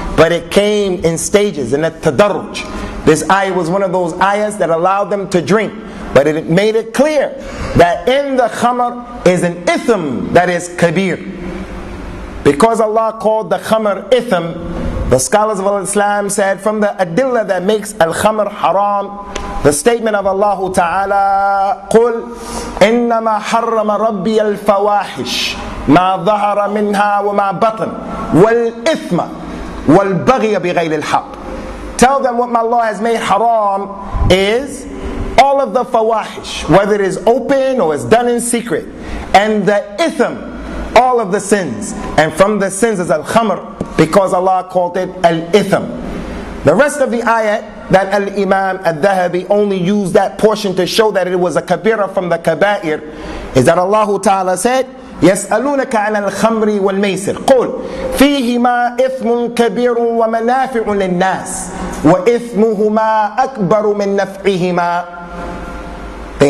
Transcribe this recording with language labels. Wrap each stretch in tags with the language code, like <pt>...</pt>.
<en>But it came in stages, in a tadarruj. This ayah was one of those ayahs that allowed them to drink, but it made it clear that in the khamr is an ithm that is kabir. Because Allah called the khamr ithm, the scholars of Islam said from the adillah that makes al-khamr haram, the statement of Allah Ta'ala,</en> <ar>قُلْ إِنَّمَا حَرَّمَ رَبِّيَ الْفَوَاحِشِ مَا ظَهَرَ مِنْهَا وَمَا بَطَنَ وَالْإِثْمَ وَالْبَغْيَ بِغَيْرِ الْحَقِّ.</ar> <en>Tell them what my Lord has made haram is all of the fawahish, whether it is open or it's done in secret, and the ithm, all of the sins. And from the sins is al-khamr, because Allah called it al-ithm. The rest of the ayat that Al-Imam Al-Thahabi only used that portion to show that it was a kabira from the kaba'ir is that Allah Ta'ala said,</en> <ar>يَسْأَلُونَكَ عَنَ الْخَمْرِ وَالْمَيْسِرِ قُلْ فِيهِمَا إِثْمٌ كَبِيرٌ وَمَنَافِعٌ لِلنَّاسِ وَإِثْمُهُمَا أَكْبَرُ مِنْ نَفْعِهِمَا.</ar>